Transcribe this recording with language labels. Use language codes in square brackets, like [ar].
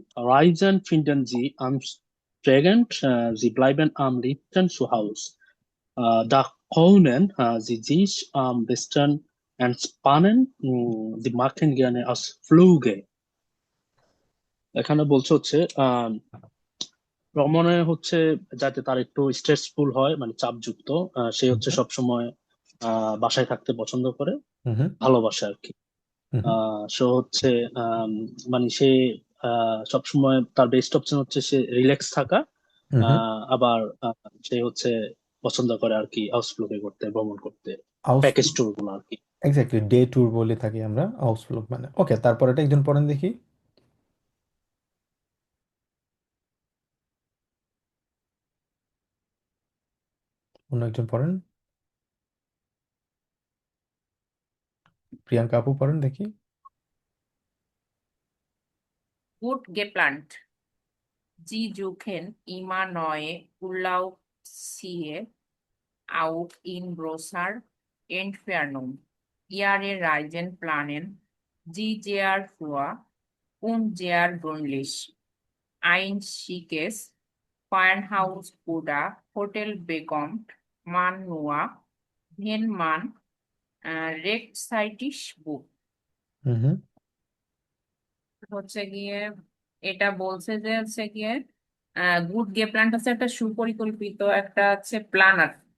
[de] Reisen finden Sie anstrengend. Sie bleiben am liebsten zu Haus. Da können Sie sich am besten entspannen. Sie machen gerne Ausflüge. [bn] এখানে বলছে হচ্ছে ভ্রমণে হচ্ছে যাতে তার একটু স্ট্রেসফুল হয়, মানে চাপযুক্ত, সে হচ্ছে সবসময় বাসায় থাকতে পছন্দ করে, হুম ভালোবাসে আর কি। হুম সে হচ্ছে আম, মানে সে সবসময় তার বেস্ট অপশন হচ্ছে সে রিল্যাক্স থাকা। হুম আবার সে হচ্ছে পছন্দ করে আর কি আউটফ্লুগে করতে, ভ্রমণ করতে, প্যাকেজ আউসফ্লুগ, ট্যুর গুলো আর কি। এক্স্যাক্টলি ডে ট্যুর বলে থাকি আমরা আউসফ্লুগ মানে। ওকে তারপর এটা একজন পড়েন দেখি, অন্য একজন পড়েন, প্রিয়াঙ্কা আপু পড়েন দেখি। [de] Gut geplant. Sie suchen immer neue Urlaubsziele, auch in großer Entfernung. Ihre Reisen planen Sie sehr vor und sehr gründlich. Ein schickes Farmhaus oder Hotel bekommt man nur, wenn man rechtzeitig bucht. [bn] হুম হচ্ছে গিয়ে এটা বলছে যে হচ্ছে গিয়ে good গে plan হচ্ছে একটা সুপরিকল্পিত একটা হচ্ছে প্ল্যানার